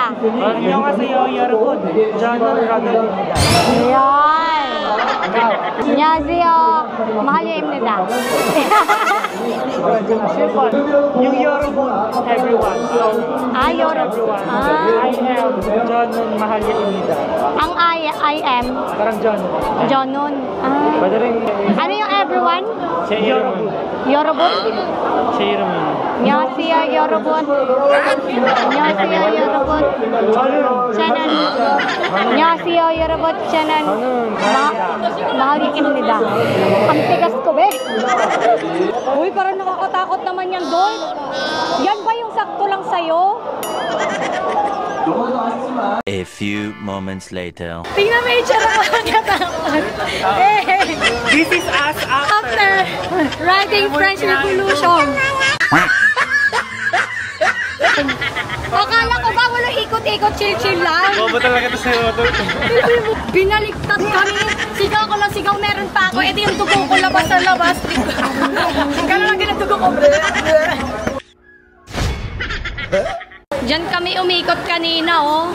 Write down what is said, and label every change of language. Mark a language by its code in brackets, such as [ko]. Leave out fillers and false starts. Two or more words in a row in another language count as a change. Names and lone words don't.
[ko] 안녕하세요, 여러분. 저는 라돌입니다. Ayan. 안녕하세요. Mahalya입니다. [tl] Yung [ko] 여러분, [en] everyone. [ko] 여러분. [en] I am [ko] 저는 마할리아입니다. [tl] Ang [en] I am [tl] parang John. Johnun. Madaling Ano yung everyone? [ko] 제 이름은 Yorobun? 제 이름은 안녕하세요, Yorobun. 안녕하세요, Yorobun. 저는 안녕하세요, Yorobun. 저는 Mahalya입니다. [tl] Ang tigas ko, be. Uy, parang nakakatakot naman yan, Dol. Yan ba yung sakto lang sa'yo? [en] A few moments later. [tl] Tingnan mo yung tsara ko nakatakot. [en] This is us After writing French Revolution. [tl] Akala ko ba walang ikot-ikot, chill-chill lang? Bobo talaga ito sa'yo. Binaliktad kami. Sigaw ko lang sigaw, meron pa ako. Ito yung dugo ko labas na labas. Gano'n lang ginatugo ko. Diyan kami umikot kanina, oh.